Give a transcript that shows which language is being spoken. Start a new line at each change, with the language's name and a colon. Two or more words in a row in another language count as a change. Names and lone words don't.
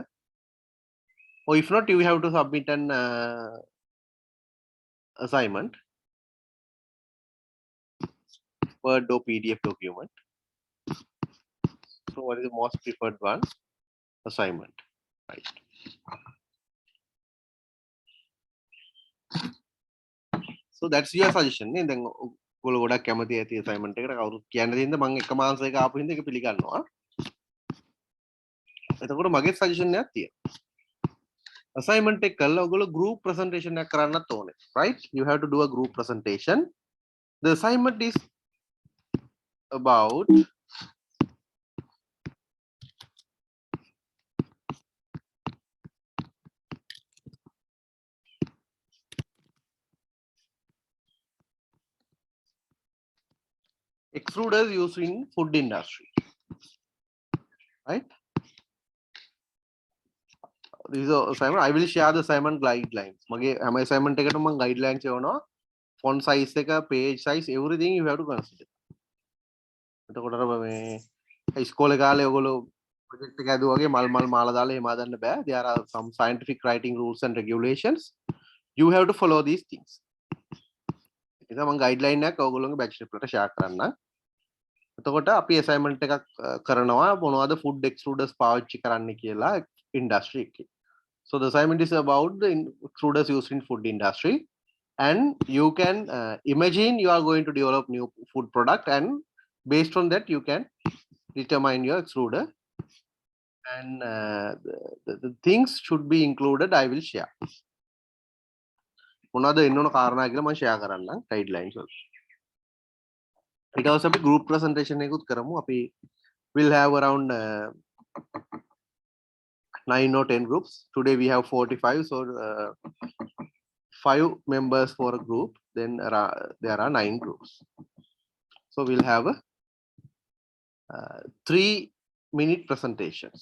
English: Or if not, you have to submit an assignment, Word or PDF document. So what is the most preferred one? Assignment. Right. So that's your suggestion. And then
Sinhala: ඔයගොල්ලෝ ගොඩක් කැමති ඇති assignment එකට කවුරුත් කියන්න දෙන්න මම එක මාසයක ආපු හින්දා ඒක පිළිගන්නවා. එතකොට මගේ suggestion එකක් තියෙනවා. Assignment එක කළා ඔයගොල්ලෝ group presentation එකක් කරන්නත් ඕනේ.
English: Right? You have to do a group presentation. The assignment is about extruders used in food industry. Right? This is assignment. I will share the assignment guidelines.
Sinhala: මගේ හැම assignment එකටම මම guidelines එවනවා.
English: Font size
Sinhala: එක,
English: page size, everything you have to consider.
Sinhala: එතකොට අර මේ ඉස්කෝලේ කාලේ ඔයගොල්ලෝ project එක හදුවා වගේ මල් මාලා දාලා එහෙම හදන්න බෑ.
English: There are some scientific writing rules and regulations. You have to follow these things.
Sinhala: ඒක මම guideline එකක් ඔයගොල්ලෝගේ
English: batch trip
Sinhala: වලට share කරන්නම්. එතකොට අපි assignment එකක් කරනවා මොනවද
English: food extruders
Sinhala: පාවිච්චි කරන්න කියලා industry එකේ.
English: So the assignment is about the extruders used in food industry, and you can imagine you are going to develop new food product, and based on that you can determine your extruder, and the things should be included. I will share.
Sinhala: මොනවද එන්න ඕන කාරණා කියලා මම share කරන්නම් guidelines වල. ඊට පස්සේ අපි group presentation එකකුත් කරමු.
English: අපි will have around 9 or 10 groups. Today we have 45, so 5 members for a group. Then there are 9 groups. So we'll have 3-minute presentations.